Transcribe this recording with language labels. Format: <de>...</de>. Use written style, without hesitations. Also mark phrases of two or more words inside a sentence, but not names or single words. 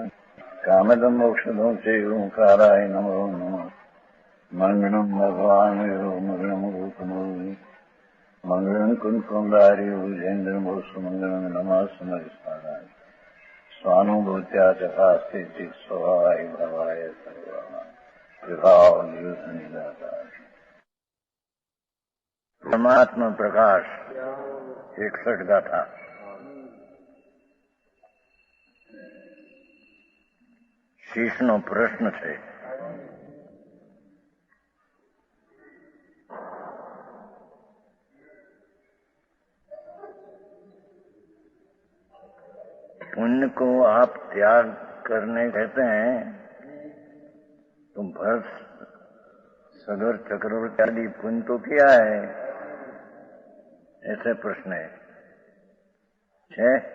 <sa>कामदं मोक्षदं चैव ओंकाराय नमो नमः मंगलम भगवान मंगलम रूपमोहि मंगलम कुंकुमधारी भुजेन्द्र मंगलम नमः समरिष्ठानाय स्वानुभूत्या चकास्ते स्वभावाय भवाय सर्वभाव परमात्मा प्रकाश 61 गाथा।</sa> <gu>શીશનો પ્રશ્ન છે,</gu> <hi>पुण्य को आप त्याग करने कहते हैं तो भरत सगर चक्रवर्ती आदि पुण्य तो किया है, ऐसे प्रश्न है।</hi>